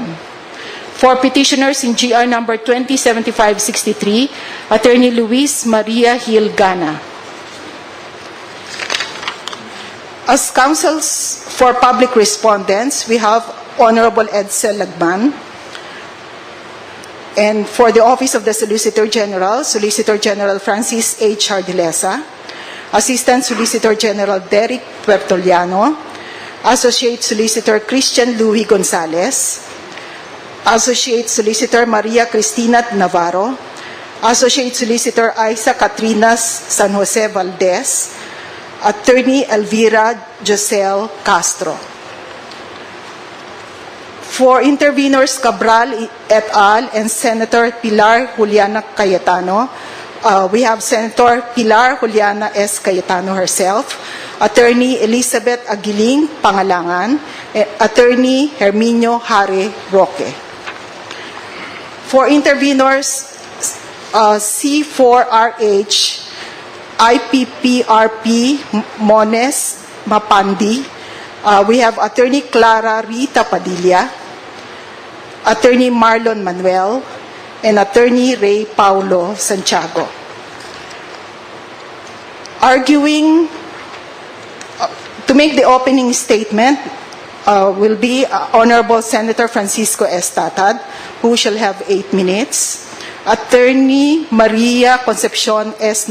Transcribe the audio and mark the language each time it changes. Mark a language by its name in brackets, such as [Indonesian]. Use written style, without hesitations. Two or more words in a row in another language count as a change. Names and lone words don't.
[English] For petitioners in GR number 207563, Attorney Luis Maria Hilgana. As counsels for public respondents, we have Honorable Edsel Lagman. And for the Office of the Solicitor General, Solicitor General Francis H. Hardilesa, Assistant Solicitor General Derek Puertoliano, Associate Solicitor Christian Louis Gonzalez, Associate Solicitor Maria Cristina Navarro, Associate Solicitor Isa Catrinas San Jose Valdez, Attorney Elvira Josel Castro. For intervenors Cabral et al. And Senator Pilar Juliana Cayetano, we have Senator Pilar Juliana S. Cayetano herself, Attorney Elizabeth Aguiling Pangalangan, Attorney Herminio Hare Roque. For intervenors C4RH, IPPRP Mones Mapandi, we have Attorney Clara Rita Padilla, Attorney Marlon Manuel, and Attorney Ray Paulo Santiago. Arguing to make the opening statement will be Honorable Senator Francisco Estatad, who shall have 8 minutes. Attorney Maria Concepcion S.